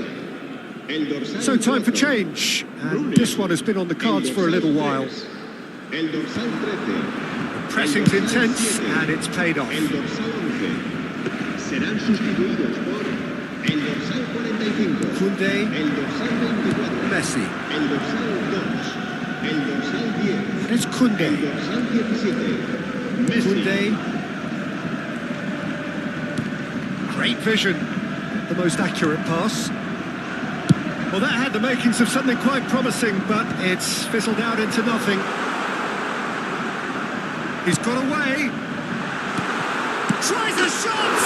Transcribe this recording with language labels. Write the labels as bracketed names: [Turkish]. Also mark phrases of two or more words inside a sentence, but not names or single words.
[Spanish] El dorsal [English] So time for 4. change. And this one has been on the cards for a little while. [Spanish] El dorsal 13. [English] Pressing's intense and it's paid off. [Spanish] El dorsal 11. Serán sustituidos por el dorsal 45. Koundé, El dorsal 24. Messi. El dorsal 2. El dorsal 10. [English] And it's Koundé. [Spanish] El dorsal 17. Messi. [English] Koundé. Great vision. The most accurate pass. Well, that had the makings of something quite promising, but it's fizzled out into nothing. He's got away. Tries a shot!